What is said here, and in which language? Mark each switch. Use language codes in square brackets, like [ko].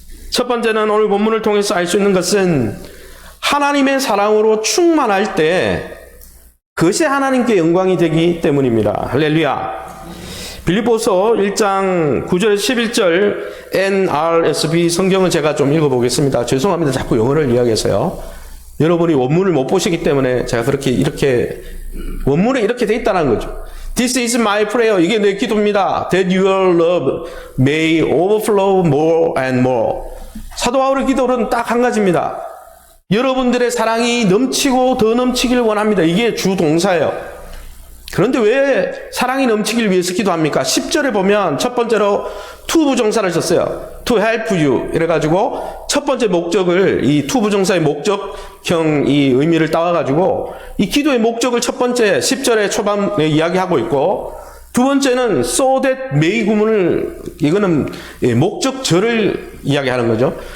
[ko] 첫 번째는 오늘 본문을 통해서 알 수 있는 것은 하나님의 사랑으로 충만할 때 그것이 하나님께 영광이 되기 때문입니다. 할렐루야. 빌립보서 1장 9절 11절 NRSV 성경을 제가 좀 읽어보겠습니다. 죄송합니다. 자꾸 영어를 이야기해서요. 여러분이 원문을 못 보시기 때문에 제가 이렇게 원문에 이렇게 돼 있다는 거죠. [en] This is my prayer. [ko] 이게 내 기도입니다. [en] That your love may overflow more and more. [ko] 사도 바울의 기도는 딱 한 가지입니다. 여러분들의 사랑이 넘치고 더 넘치길 원합니다. 이게 주 동사예요. 그런데 왜 사랑이 넘치길 위해서 기도합니까? 10절에 보면 첫 번째로 to 부정사를 썼어요. [en] to help you. [ko] 이래가지고 첫 번째 목적을, 이 to 부정사의 목적형 이 의미를 따와가지고 이 기도의 목적을 첫 번째 10절의 초반에 이야기하고 있고, 두 번째는 so that may 구문을, 이거는 목적절을 이야기하는 거죠.